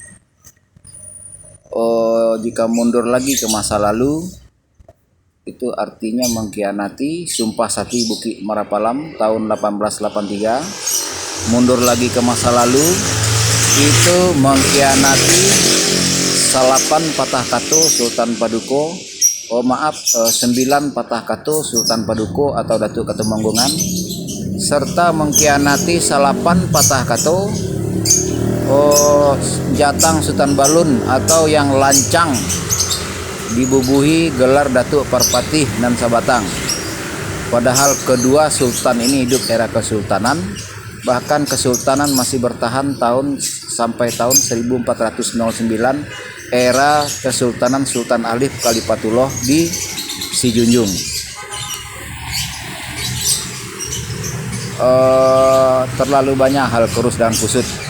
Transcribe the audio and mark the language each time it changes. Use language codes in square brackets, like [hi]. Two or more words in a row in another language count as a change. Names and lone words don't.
[id] Jika mundur lagi ke masa lalu, itu artinya mengkhianati Sumpah Sakti Bukit Marapalam tahun 1883. Mundur lagi ke masa lalu, itu mengkhianati [min] salapan patah kato [id] Sultan Paduko, 9 patah kato Sultan Paduko atau Datuk Katumanggungan, serta mengkhianati [min] salapan patah kato [id] Jatang Sultan Balun atau yang lancang dibubuhi gelar Datuk Parpatih nan Sabatang. Padahal kedua sultan ini hidup era kesultanan, bahkan kesultanan masih bertahan sampai tahun 1409 era Kesultanan Sultan Alif Kalifatullah di Sijunjung. Terlalu banyak hal kurus dan kusut.